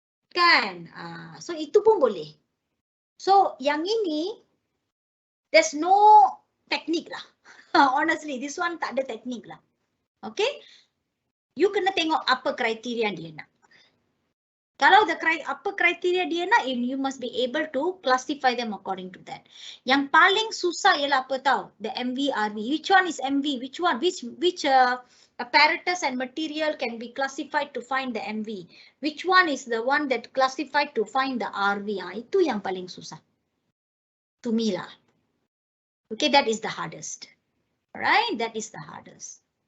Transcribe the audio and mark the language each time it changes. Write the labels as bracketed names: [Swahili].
[Malay] Kan? So itu pun boleh. So yang ini [English] There's no technique lah. Honestly, this one [Malay] tak ada [English] technique lah. Okay? [Malay] You kena tengok apa kriteria dia nak. Kalau apa kriteria dia nak, [English] you must be able to classify them according to that. [Malay] Yang paling susah ialah apa tahu? [English] The MV, RV. Which one is MV? Which one? Which apparatus and material can be classified to find the MV? Which one is the one that classified to find the RV? [Malay] Itu yang paling susah. [English] To me lah. Okay, that is the hardest. Alright, that is the hardest.